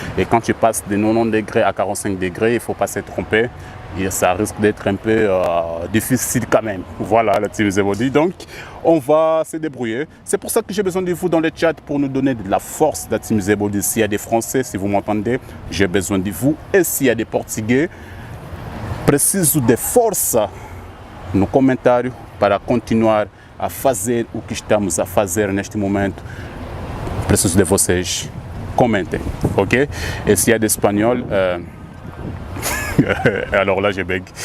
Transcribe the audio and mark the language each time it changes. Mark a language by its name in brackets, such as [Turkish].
[French] Et quand tu passes de 90 degrés à 45 degrés, il ne faut pas se tromper. Et ça risque d'être un peu difficile quand même. Voilà, la Team Zebody. Donc, on va se débrouiller. C'est pour ça que j'ai besoin de vous dans le chat pour nous donner de la force, la Team Zebody. S'il y a des Français, si vous m'entendez, j'ai besoin de vous. Et s'il y a des Portugais, [Portuguese] preciso de força no comentário para continuar a fazer o que estamos a fazer neste momento. Preciso de vocês. Comentem, ok? [French] Et s'il y a d'espagnol, alors là je bug.